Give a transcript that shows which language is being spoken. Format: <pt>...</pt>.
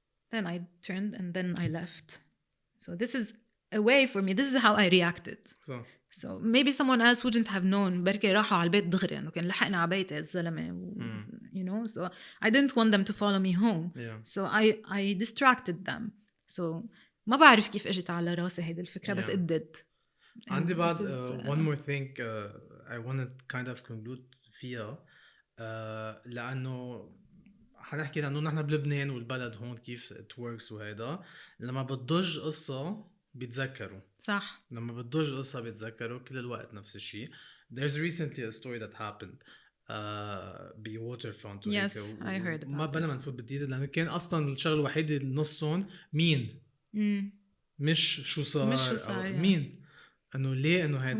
<en>then I turned and then I left so this is a way for me this is how I reacted so maybe someone else wouldn't have known</en> <ar>بركي راحوا على البيت دغري انه كان لحقنا على بيتي الزلمه</ar> <en>you know so I didn't want them to follow me home so I distracted them so</en> <ar>ما بعرف كيف اجت على راسي هيدي الفكره بس</ar> <en>it did</en> <ar>عندي بعد</ar> <en>one more thing I want to kind of conclude</en> <ar>فيها لانه حنحكي لانه نحن بلبنان والبلد هون كيف</ar> <en>it works</en> <ar>وهيدا لما بتضج قصه بيتذكروا صح لما بتضج قصة بيتذكروا كل الوقت نفس الشيء.</ar> <en>There's recently a story that happened بwaterfront yes I heard about</en> <ar>ما بلا ما نفوت بالديتيل لأنه كان أصلاً الشغل الوحيد نصهم مين مش شو صار مين إنه ليه إنه هيدا</ar>